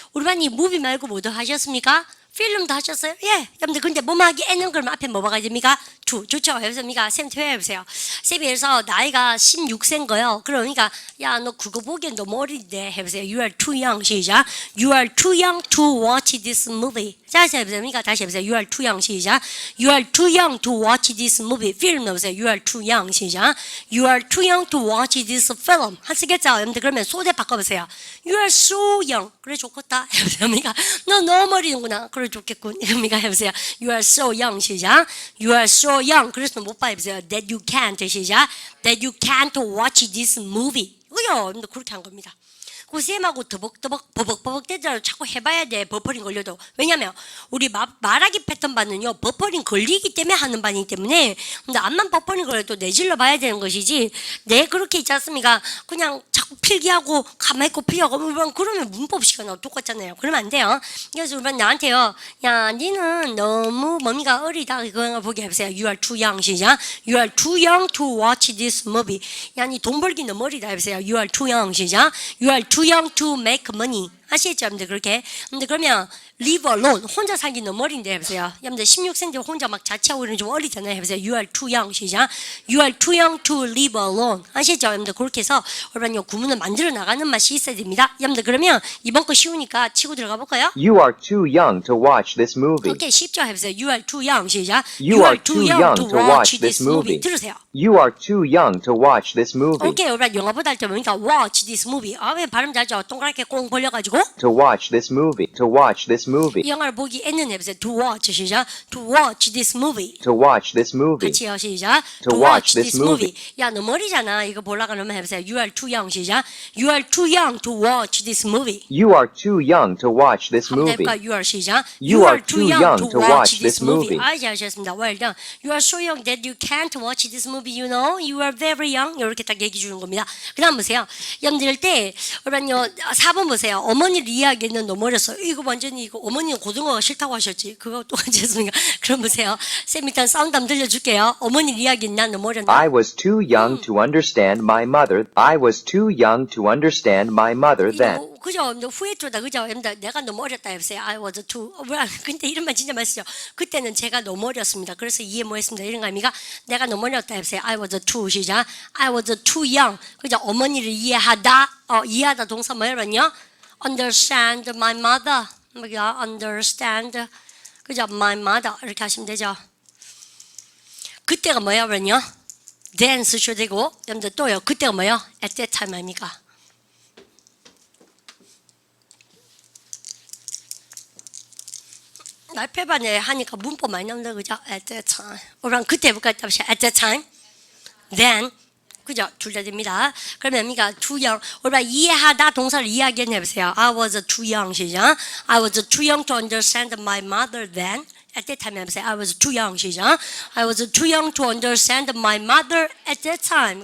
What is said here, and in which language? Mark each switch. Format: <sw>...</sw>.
<ko>우리 반이 movie 말고 뭐도 하셨습니까? 필름도 하셨어요? 예. 여러분들 근데 뭐만 하기 N은 그럼 앞에 뭐 봐야 됩니까? to. 좋죠? 해보십니까? 쌤 해보세요. 쌤이 그래서 나이가 16세인 거예요. 그러니까 야 너 그거 보기엔 너무 어린데 해보세요.</ko> <en>You are too young</en> <ko>시작.</ko> <en>You are too young to watch this movie.</en> <ko>다시 해보십니까? 다시 해보세요.</ko> <en>You are too young</en> <ko>시작.</ko> <en>You are too young to watch this movie.</en> <ko>필름 넣으세요.</ko> <en>You are too young</en> <ko>시작.</ko> <en>You are too young to watch this film.</en> <ko>하시겠죠? 여러분들 그러면 소대 바꿔보세요.</ko> <en>You are so young.</en> <ko>그래 좋겠다. 해보십니까? 너 너무 어리는구나. 그래 좋겠군. 이겁니까? 해보세요.</ko> <en>You are so young</en> <ko>시작.</ko> <en>You are so young.</en> <ko>그래서 못 봐. 해보세요.</ko> <en>That you can't</en> <ko>시작.</ko> <en>That you can't watch this movie.</en> <ko>그죠? 그렇게 한 겁니다. 그 쌤하고 더벅더벅 버벅버벅 대더라도 자꾸 해봐야 돼. 버퍼링 걸려도. 왜냐면 우리 말하기 패턴 반은요. 버퍼링 걸리기 때문에 하는 반이기 때문에 근데 암만 버퍼링 걸려도 내질러 봐야 되는 것이지 내 그렇게 있지 않습니까? 그냥 자꾸 필기하고 가만히 있고 필기하고 그러면 문법 시간하고 똑같잖아요. 그러면 안 돼요. 그래서 우리 나한테요. 야 니는 너무 뭡니까 어리다. 그거 보게 해보세요.</ko> <en>You are too young</en> <ko>시작.</ko> <en>You are too young to watch this movie.</en> <ko>야 니 돈 벌기 너무 어리다 해보세요.</ko> <en>You are too young</en> <ko>시작.</ko> <en>You are too young to make money.</en> <ko>아시겠죠? 여러분들 그렇게. 근데 그러면</ko> <en>live alone.</en> <ko>혼자 살기 너무 어린데 해보세요. 여러분들 16세인데 혼자 막 자취하고 이러면 좀 어리잖아요. 해보세요.</ko> <en>You are too young</en> <ko>시작.</ko> <en>You are too young to live alone.</en> <ko>아시겠죠? 여러분들 그렇게 해서 여러분 이 구문을 만들어 나가는 맛이 있어야 됩니다. 여러분들 그러면 이번 거 쉬우니까 치고 들어가 볼까요?</ko> <en>You are too young to watch this movie.</en> <ko>오케이 쉽죠? 해보세요.</ko> <en>You are too young</en> <ko>시작.</ko> <en>You are too young to watch this movie.</en> <ko>들으세요.</ko> <en>You are too young to watch this movie.</en> <ko>오케이 여러분 영화 보다 할 때 보니까</ko> <en>watch this movie.</en> <ko>아 왜 발음 잘죠? 동그랗게 꽁 벌려가지고</ko> <en>To watch this movie. To watch this movie.</en> <ko>이 영화를 보기 N은 해보세요.</ko> <en>To watch</en> <ko>시작.</ko> <en>To watch this movie. To watch this movie.</en> <ko>같이요 시작.</ko> <en>To watch this movie.</en> <ko>야, 너 머리잖아. 이거 보려고 하면 해보세요.</ko> <en>You are too young</en> <ko>시작.</ko> <en>You are too young to watch this movie. You are too young to watch this</en> <ko>한번</ko> <en>movie.</en> <ko>해볼까?</ko> <en>You are</en> <ko>시작.</ko> <en>You are too young to watch this movie.</en> <ko>아, 잘하셨습니다.</ko> <en>Well done. You are so young that you can't watch this movie. You know, you are very young.</en> <ko>이렇게 딱 얘기 주는 겁니다. 그다음 보세요. 여러분들 이럴 때 그러면요 4번 보세요. 어머니를 이해하기에는 너무 어렸어. 이거 완전히 이거 어머니는 고등어가 싫다고 하셨지. 그거 또 괜찮습니까? 그럼 보세요. 쌤 일단 사운드 한번 들려줄게요. 어머니를 이해하기에는 난 너무 어렸나?</ko> <en>I was too young to understand my mother. I was too young to understand my mother then.</en> <ko>이거 그죠? 후회조다 그죠? 내가 너무 어렸다 해보세요.</ko> <en>I was too.</en> <ko>근데 이런 말 진짜 맛있죠. 그때는 제가 너무 어렸습니다. 그래서 이해 못했습니다. 이런 거 아닙니까? 내가 너무 어렸다 해보세요.</ko> <en>I was too</en> <ko>시작.</ko> <en>I was too young.</en> <ko>그죠? 어머니를 이해하다. 이해하다 동사 뭐였냐?</ko> <en>Understand my mother.</en> <ko>뭐야?</ko> <en>Understand.</en> <ko>그죠?</ko> <en>My mother</en> <ko>이렇게 하시면 되죠. 그때가 뭐야 그러냐? Then 쓰셔도 되고, 여러분들 또요. 그때가 뭐야?</ko> <en>At that time 아닙니까?</en> <ko>말패반에 하니까 문법 많이 나온다 그죠?</ko> <en>At that time.</en> <ko>그럼 그때 해볼까?</ko> <en>At that time. Then.</en> <ko>그죠? 둘 다 됩니다. 그러면 뭡니까?</ko> <en>Too young.</en> <ko>우리가 이해하다 동사를 이야기해 보세요.</ko> <en>I was too young</en> <ko>시작.</ko> <en>I was too young to understand my mother then. At that time</en> <ko>해보세요.</ko> <en>I was too young</en> <ko>시작.</ko> <en>I was too young to understand my mother at that time.</en>